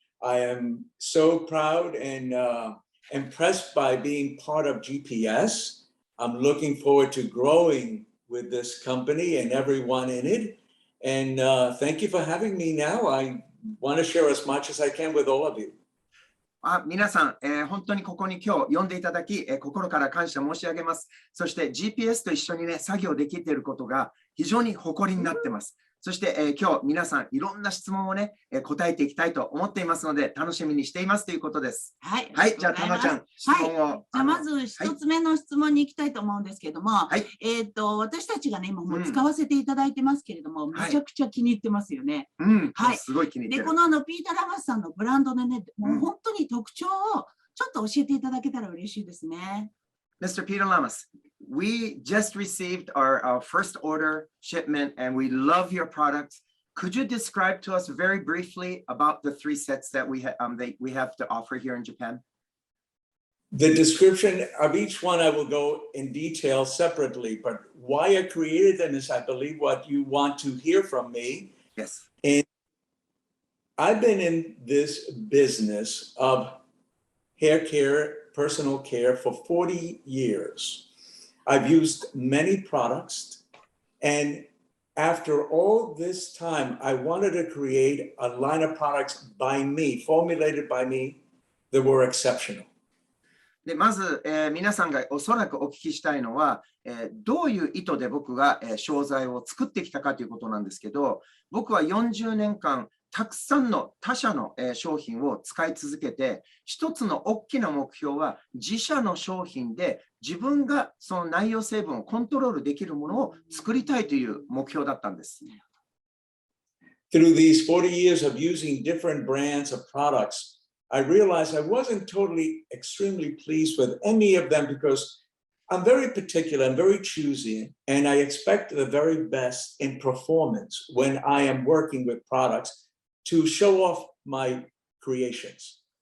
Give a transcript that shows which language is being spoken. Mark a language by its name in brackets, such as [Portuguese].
[English] I am so proud and impressed by being part of GPS. I'm looking forward to growing with this company and everyone in it. And thank you for having me now. I want to share as much as I can with all of you. [Japanese] 皆さん、本当にここに今日呼んでいただき、心から感謝申し上げます。そして GPS と一緒にね、作業できていることが非常に誇りになっています。そして、今日皆さんいろんな質問をね、答えていきたいと思っていますので、楽しみにしていますということです。はい。はい、じゃあ、たまちゃん、質問を。じゃあ、まず一つ目の質問に行きたいと思うんですけれども、私たちがね、今もう使わせていただいてますけれども、めちゃくちゃ気に入ってますよね。はい。すごい気に入ってる。で、このピーター・ラマスさんのブランドでね、もう本当に特徴をちょっと教えていただけたら嬉しいですね。 [English] Mr. Peter Lamas, we just received our first order shipment and we love your products. Could you describe to us very briefly about the 3 sets that we have to offer here in Japan? The description of each one I will go in detail separately, but why I created them is I believe what you want to hear from me. Yes. And I've been in this business of hair care, personal care for 40 years. I've used many products, and after all this time, I wanted to create a line of products by me, formulated by me, that were exceptional. [Japanese] でまず、皆さんがおそらくお聞きしたいのは、どういう意図で僕が、商材を作ってきたかということなんですけど、僕は40年間、たくさんの他社の商品を使い続けて、一つの大きな目標は自社の商品で自分がその内容成分をコントロールできるものを作りたいという目標だったんです。 [English] Through these 40 years of using different brands of products, I realized I wasn't totally extremely pleased with any of them because I'm very particular, I'm very choosy, and I expect the very best in performance when I am working with products to show off my creations.